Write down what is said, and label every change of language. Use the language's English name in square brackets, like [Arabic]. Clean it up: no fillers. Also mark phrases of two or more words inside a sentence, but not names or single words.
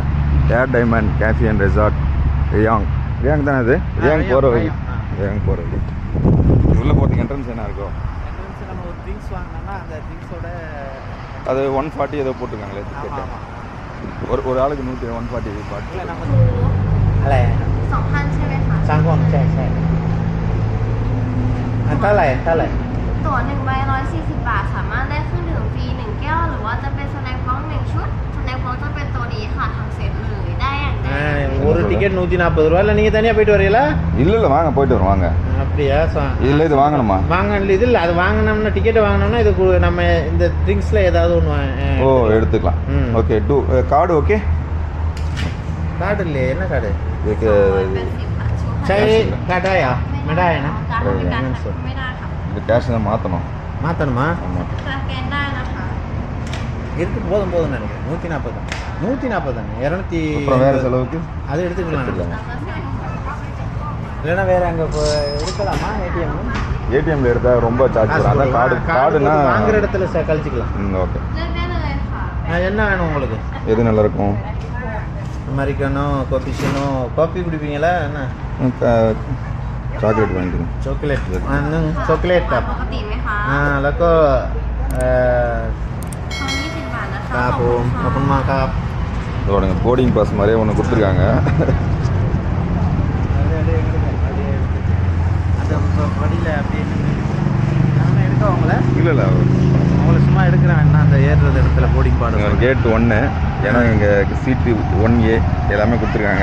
[Tamil] ஏர் டைமண்ட் கேஃபே அண்ட் ரெசார்ட் ரியாங் தானே இது? ரியாங் போகிற வழி. இது உள்ளே போகிறதுக்கு என்ட்ரன்ஸ் என்ன இருக்கும்? நம்ம ஒரு ட்ரிங்க்ஸ் வாங்கினோம்னா அந்த ட்ரிங்க்ஸோட அது 140 ஏதோ போட்டிருக்காங்களே டிக்கெட்டு. ஒரு ஆளுக்கு 140 பாட்டு. இல்லை நம்ம [Thai] อะไร3 ใช่ใช่เท่าไหร่ ตั๋ว1ใบ140 บาทสามารถได้เครื่องดื่มฟรี1แก้วหรือว่าจะเป็นสแน็คบ็อกซ์1ชุดสแน็คบ็อกซ์จะเป็นตัวนี้ค่ะทางเซ็ตเลยได้อย่างใด [Tamil] ஒரு டிக்கெட் 140 ரூபாய். இல்லை நீங்கள் தனியாக போயிட்டு வரீங்களா? இல்லை வாங்க, போயிட்டு வரோம் வாங்க. அப்படியா? இதில் இது வாங்கணுமா? இது இல்லை, அது வாங்கினோம்னா டிக்கெட் வாங்கினோம்னா இது நம்ம இந்த ட்ரிங்க்ஸில் ஏதாவது ஒன்று எடுத்துக்கலாம். ஓகே, கார்டு ஓகே. கார்டு இல்லையே, என்ன கார்டு? [Thai] ใช้ [Tamil] கார்டாயா? மெடாயனா? [Thai] ไม่ได้ค่ะ [Tamil] இந்த கேஷ் தான் மாற்றணும். மாற்றணுமா? [Thai] สแกนได้นะคะ [Tamil] இருக்கு, போதும் நினைக்கிறேன். 140 தான். 140 தானே. 200. அப்புறம் வேறு செலவுக்கு அது எடுத்துக்கலாம். இல்லைன்னா வேறு அங்கே எடுக்கலாமா? ஏடிஎம்ல எடுத்தால் ரொம்ப சார்ஜ் வரும். அதான் கார்டுனா வாங்குற இடத்துல கழிச்சிக்கலாம். ஓகே, [Thai] เลือกได้เลยค่ะ [Tamil] என்ன வேணும் உங்களுக்கு? எது நல்லா இருக்கும்? அமெரிக்கனோ, காஃபி குடிப்பீங்களா? என்ன சாக்லேட் வாங்கிக்கிறேன். [Thai] ช็อกโกแลตอันนึงช็อกโกแลตกับ ปกติไหมคะ แล้วก็ ทอง20 บาทนะคะ ครับผมขอบคุณมากครับ [Tamil] இதோட போர்டிங் பாஸ் மாதிரியே ஒன்று கொடுத்துருக்காங்க. அந்த வழியில் அப்படின்னு நானும் எடுக்க அவங்கள இல்லை இல்லை அவங்கள சும்மா எடுக்கிறேன் என்ன அந்த ஏறுறது இடத்துல போர்டிங் பாடு கேட் 1 ஏன்னா இங்கே சீட்டு 1A எல்லாமே கொடுத்துருக்காங்க.